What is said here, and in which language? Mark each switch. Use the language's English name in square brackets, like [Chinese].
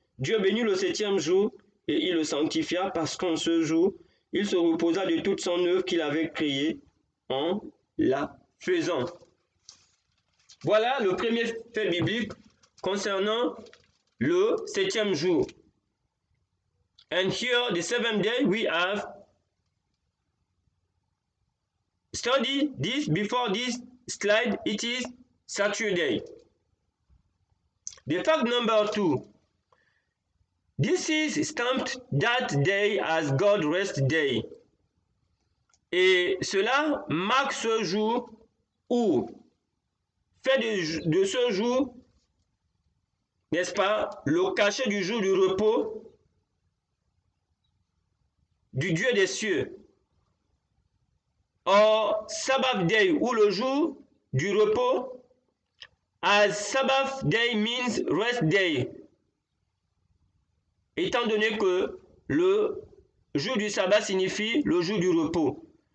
[French] Dieu bénit le 7e jour et il le sanctifia, parce qu'en ce jour, il se reposa de toute son œuvre qu'il avait créée en la faisant. Voilà le premier fait biblique concernant le 7e jour. [English] And here, the 7th day, we have studied this before this slide. It is Saturday. The fact number 2. This is stamped that day as God rest day. [French] Et cela marque ce jour où fait de ce jour, n'est-ce pas, le cachet du jour du repos du Dieu des cieux. [English] Or, Sabbath day, [French] ou le jour du repos, [English] as Sabbath day means rest day. [French] Étant donné que le jour du sabbat signifie le jour du repos.